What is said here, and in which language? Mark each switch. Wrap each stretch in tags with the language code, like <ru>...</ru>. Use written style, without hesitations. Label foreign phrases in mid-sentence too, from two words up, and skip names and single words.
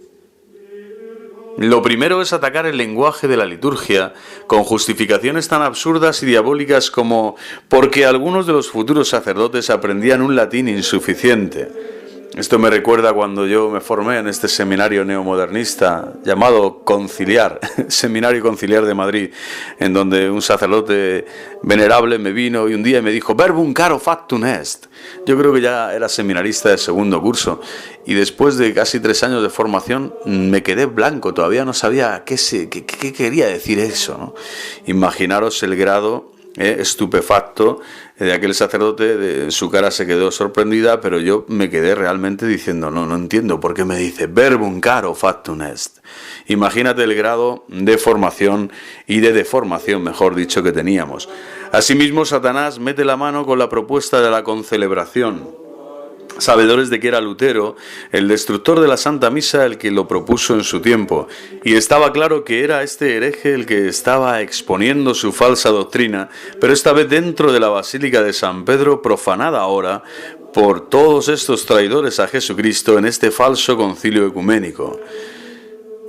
<es>Lo primero es atacar el lenguaje de la liturgia con justificaciones tan absurdas y diabólicas como porque algunos de los futuros sacerdotes aprendían un latín insuficiente. Esto me recuerda cuando yo me formé en este seminario neomodernista llamado Conciliar, Seminario Conciliar de Madrid, en donde un sacerdote venerable me vino y un día me dijo</es> <la>verbum caro factum est.</la> <es>Yo creo que ya era seminarista de segundo curso y después de casi 3 años de formación me quedé blanco, todavía no sabía qué quería decir eso, ¿no? Imaginaros el grado estupefacto de aquel sacerdote, su cara se quedó sorprendida, pero yo me quedé realmente diciendo, no entiendo por qué me dice</es> <la>verbum caro factum est.</la> <es>Imagínate el grado de formación y de deformación, mejor dicho, que teníamos. Asimismo, Satanás mete la mano con la propuesta de la concelebración. Sabedores de que era Lutero, el destructor de la Santa Misa, el que lo propuso en su tiempo, y estaba claro que era este hereje el que estaba exponiendo su falsa doctrina, pero esta vez dentro de la Basílica de San Pedro, profanada ahora por todos estos traidores a Jesucristo en este falso concilio ecuménico.</es>